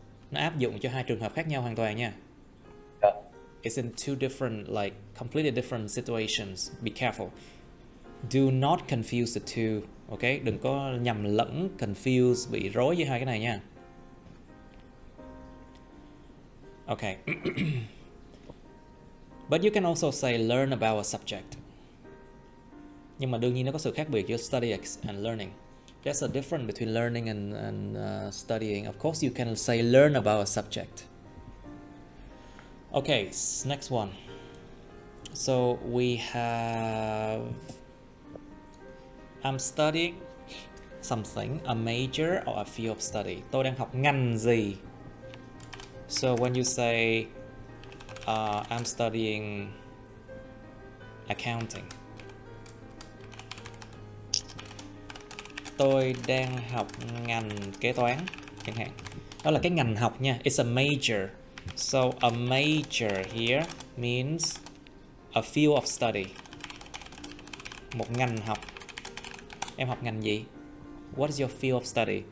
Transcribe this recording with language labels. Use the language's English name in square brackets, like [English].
[Vietnamese] Nó áp dụng cho hai trường hợp khác nhau hoàn toàn nha. [English] Yeah. It's in two different, like, completely different situations. Be careful. Do not confuse the two. Okay? [Vietnamese] Đừng có nhầm lẫn, confuse, bị rối với hai cái này nha. [English] Okay. But you can also say learn about a subject. [Vietnamese] Nhưng mà đương nhiên nó có sự khác biệt giữa study and learning. [English] There's a difference between learning and studying. Of course, you can say learn about a subject. Okay, next one. So we have I'm studying something, a major or a field of study. [Vietnamese] Tôi đang học ngành gì? [English] So when you say I'm studying accounting, [Vietnamese] tôi đang học ngành kế toán chẳng hạn. Đó là cái ngành học nha. [English] It's a major. So a major here means a field of study. [Vietnamese] Một ngành học. Em học ngành gì? [English] What is your field of study?